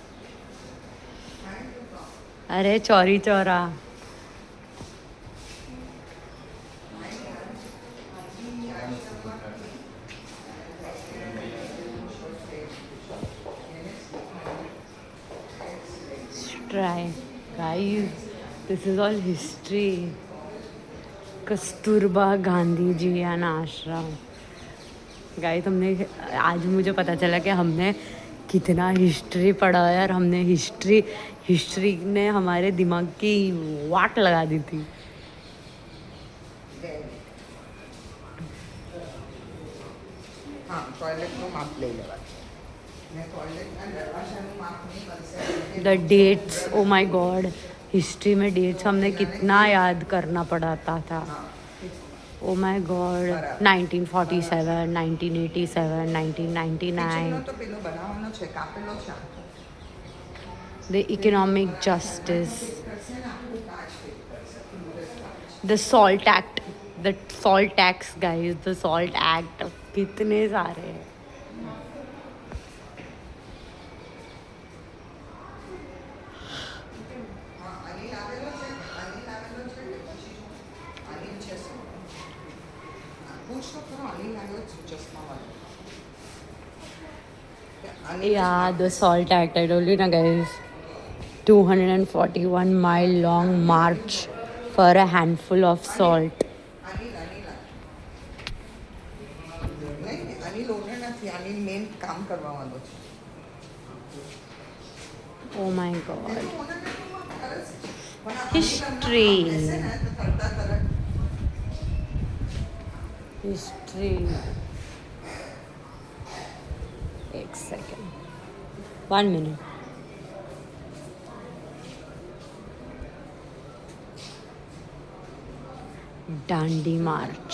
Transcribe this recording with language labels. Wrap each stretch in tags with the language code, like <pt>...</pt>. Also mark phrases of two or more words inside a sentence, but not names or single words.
<en>अरे चौरी चौरा try guys, this is all history.</en> <hi>कस्तूरबा गांधी जी एंड आश्रम. गाइस, हमने आज मुझे पता चला कि हमने कितना हिस्ट्री पढ़ा है और हमने हिस्ट्री ने हमारे दिमाग की वाट लगा दी थी.</hi> <gu>हाँ, टॉयलेटનું માપ લઈ લેવા ને ટોયલેટના દરવાજાનું માપ નહીં મળશે.</gu> <en>The dates, oh my god,</en> <hi>हिस्ट्री में डेट्स हमने कितना याद करना पड़ता था. हाँ</hi> <en>oh my god. 1947, 1987, 1999.</en> <gu>તો પેલો બનાવવાનો છે કાપેલો છે</gu> <en>The economic justice.</en> <gu>કરશે ને આખું કાચ ફિટ કરશે સુરત કાચ</gu> <en>The salt act. The salt tax, guys. The salt act.</en> <hi>कितने सारे हैं.</hi> <gu>હા અનિલ આવેલો છે કે પછી અનિલ છે શું પૂછ તો ખરો અનિલ આવ્યો છે ચશ્માવાળો</gu> <en>Yeah, the salt act. I told you na, guys. 241 mile long march for a handful of salt.</en> <gu>અનિલ નહીં અનિલ ઓનર નથી અનિલ મેન કામ કરવા વાળો છે</gu> <en>Oh my god.</en> <gu>ઓનર નથી કરે છે પણ આ</gu> <en>History.</en> <gu>બેસે ને તો તરતા તરત</gu> <en>History. एक second. 1 minute. Dandi March.</en>